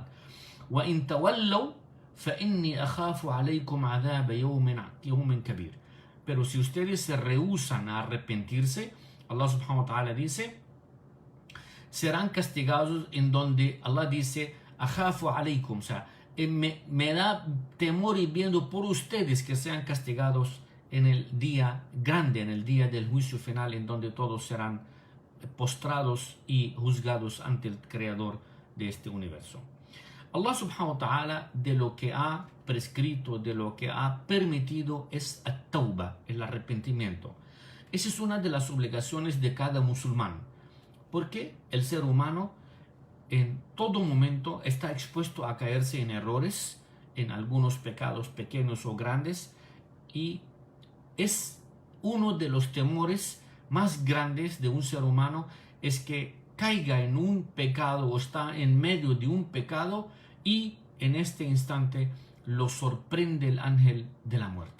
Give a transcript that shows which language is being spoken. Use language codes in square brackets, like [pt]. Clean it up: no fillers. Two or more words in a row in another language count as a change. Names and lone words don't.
[ar] وإن تولوا فإني أخاف عليكم عذاب يوم كبير. [es] Pero si ustedes se rehúsan a arrepentirse, Allah [ar] سبحانه وتعالى [es] dice, serán castigados, en donde Allah dice, [ar] أخاف عليكم, [es] o sea, me da temor y viendo por ustedes que sean castigados en el día grande, en el día del juicio final, en donde todos serán postrados y juzgados ante el creador de este universo. Allah [ar] سبحانه وتعالى, [es] de lo que ha prescrito, de lo que ha permitido, es at-tawbah, el arrepentimiento. Esa es una de las obligaciones de cada musulmán, porque el ser humano en todo momento está expuesto a caerse en errores, en algunos pecados pequeños o grandes, y es uno de los temores más grandes de un ser humano, es que caiga en un pecado o está en medio de un pecado y en este instante lo sorprende el ángel de la muerte.